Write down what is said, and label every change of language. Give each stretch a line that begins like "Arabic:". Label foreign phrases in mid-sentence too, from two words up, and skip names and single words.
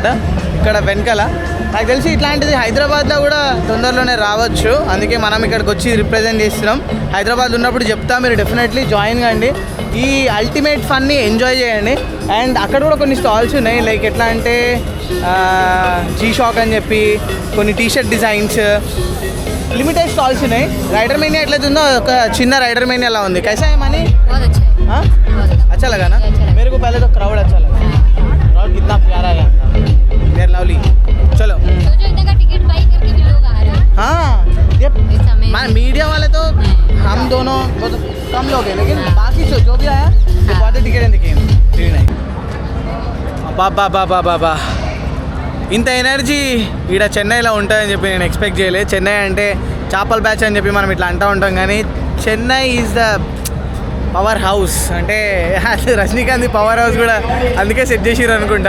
Telugu: ఇక్కడ వెనకాల నాకు తెలిసి ఇట్లాంటిది హైదరాబాద్లో కూడా తొందరలోనే రావచ్చు. అందుకే మనం ఇక్కడికి వచ్చి రిప్రజెంట్ చేస్తున్నాం. హైదరాబాద్ ఉన్నప్పుడు చెప్తా, మీరు
English: definitely join
Telugu: కండి. ఈ
English: ultimate fun
Telugu: ఎంజాయ్ చేయండి. అండ్ అక్కడ కూడా కొన్ని స్టాల్స్ ఉన్నాయి, లైక్ ఎట్లా అంటే జీ షాక్ అని చెప్పి కొన్ని
English: T-shirt designs, limited stalls
Telugu: ఉన్నాయి. రైడర్ మేనియా ఎట్లయితుందో ఒక చిన్న రైడర్ మేనియా అలా ఉంది.
Hindi: कैसा है मानी? बहुत अच्छा है. हाँ, अच्छा लगा ना? मेरे को पहले तो क्राउड अच्छा लगा. क्राउड कितना प्यारा है,
English: they're lovely.
Hindi: चलो सोचो इतना का
English: ticket buy
Hindi: करके भी लोग आ रहे हैं. हाँ, ये इस समय मीडिया वाले तो हम दोनों बहुत कम लोग हैं, लेकिन बाकी जो भी आया
English: they bought the ticket and they came. Really nice.
Telugu: బాబా ఇంత ఎనర్జీ ఇక్కడ చెన్నైలో ఉంటుందని చెప్పి నేను ఎక్స్పెక్ట్ చేయలేదు. చెన్నై అంటే చేపల బ్యాచ్ అని చెప్పి మనం ఇట్లా అంటూ ఉంటాం, కానీ చెన్నై
English: is the power house.
Telugu: అంటే రజనీకాంత్
English: power house
Telugu: కూడా అందుకే సెట్ చేసిర్రు అనుకుంటా.